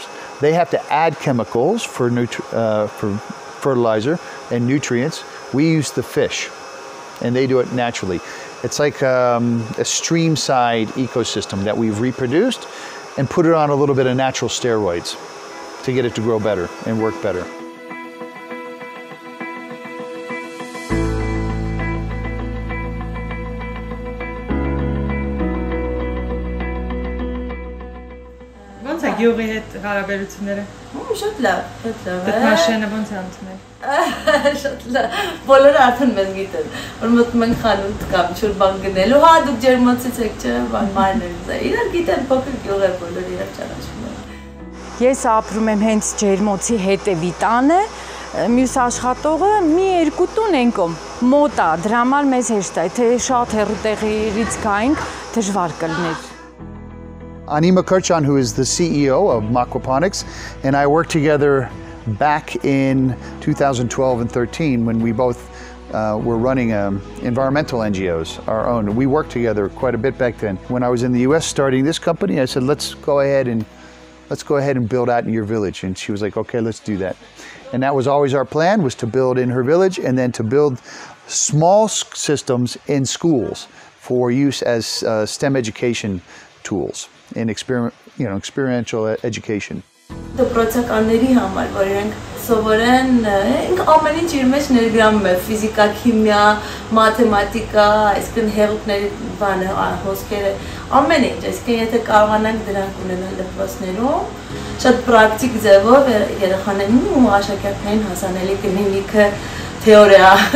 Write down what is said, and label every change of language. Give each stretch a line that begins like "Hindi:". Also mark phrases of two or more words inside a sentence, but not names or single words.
English: They have to add chemicals for fertilizer and nutrients. We use the fish, and they do it naturally. It's like a stream-side ecosystem that we've reproduced and put it on a little bit of natural steroids to get it to grow better and work better.
Armenian: Ոնց է գյուղի հետ հարաբերությունները։ Շատ լավ, շատ լավ։ Այդ մաշինը ոնց է անցնել։ Շատ լավ։ Բոլորը արդեն մեզ գիտեն, որ մտնում ենք խանութ կամ ինչ-որ բան գնելու, հա դուք ջերմոցից եք, չէ՞, մարմարներից է։ Իրար գիտեն, փոքր գյուղ է, բոլորը իրար ճանաչում են։ Ես ապրում եմ հենց ջերմոցի հետևի տանը, մյուս աշխատողը մի 2 տուն ենկում, մոտ է, դրա համար մեզ հեշտ է, թե շատ հեռու տեղից գայինք, դժվար կլներ։
English: Anima Kirchan, who is the CEO of Aquaponics, and I worked together back in 2012 and 13 when we both were running environmental NGOs, our own. We worked together quite a bit back then. When I was in the US starting this company, I said, let's go ahead and build out in your village. And she was like, okay, let's do that. And that was always our plan, was to build in her village and then to build small systems in schools for use as STEM education tools in experiential education.
Armenian: դպրոցականների համար, որ իրենք սովորեն ամեն ինչ իր մեջ ներգրավում է, ֆիզիկա, քիմիա, մաթեմատիկա, այսինքն հեղուկների բանը, հոսքերը, ամեն ինչ, այսինքն եթե կարողանանք դրանք ունենալ դպրոցներում, շատ պրակտիկ ձևով երեխաներին ու աշակերտներին հասանելի կլինի լիքը թեորիա։